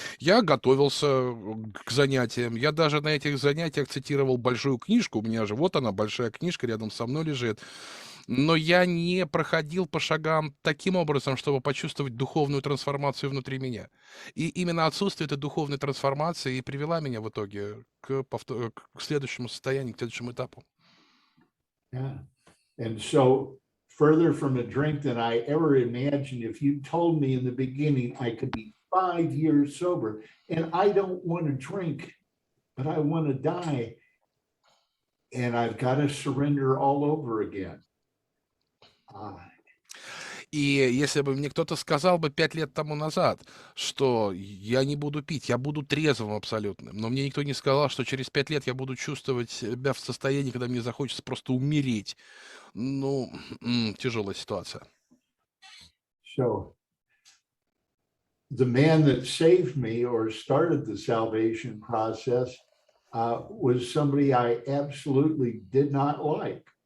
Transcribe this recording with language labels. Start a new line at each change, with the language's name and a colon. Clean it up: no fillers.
Russian: Я готовился к занятиям. Я даже на этих занятиях цитировал большую книжку. У меня же вот она, большая книжка, рядом со мной лежит. Но я не проходил по шагам таким образом, чтобы почувствовать духовную трансформацию внутри меня. И именно отсутствие этой духовной трансформации и привела меня в итоге к следующему состоянию, к следующему этапу.
English: Yeah. And so further from a drink than I ever imagined, if you told me in the beginning I could be 5 years sober and I don't want to drink, but I want to die, and I've got to surrender all over again.
Russian: И если бы мне кто-то сказал бы 5 лет тому назад, что я не буду пить, я буду трезвым абсолютно, но мне никто не сказал, что через 5 лет я буду чувствовать себя в состоянии, когда мне захочется просто умереть. Ну, тяжелая ситуация.
English: So the man that saved me or started the salvation process was somebody I absolutely did not like.